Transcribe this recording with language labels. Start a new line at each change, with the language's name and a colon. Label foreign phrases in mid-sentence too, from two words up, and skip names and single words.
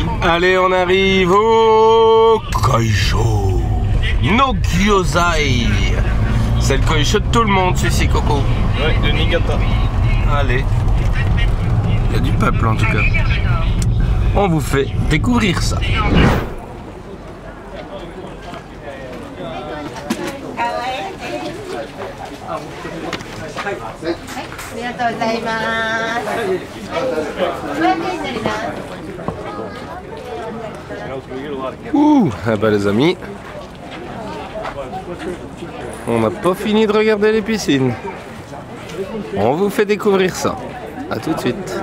French: Allez, on arrive au Koisho no Gyozai. C'est le Koisho de tout le monde, celui-ci, Coco. Ouais, de Niigata. Allez. Il y a du peuple, en tout cas. On vous fait découvrir ça.
Japanese: りがとうございます。
French: Ouh, ah bah les amis, on n'a pas fini de regarder les piscines. On vous fait découvrir ça. A tout de suite.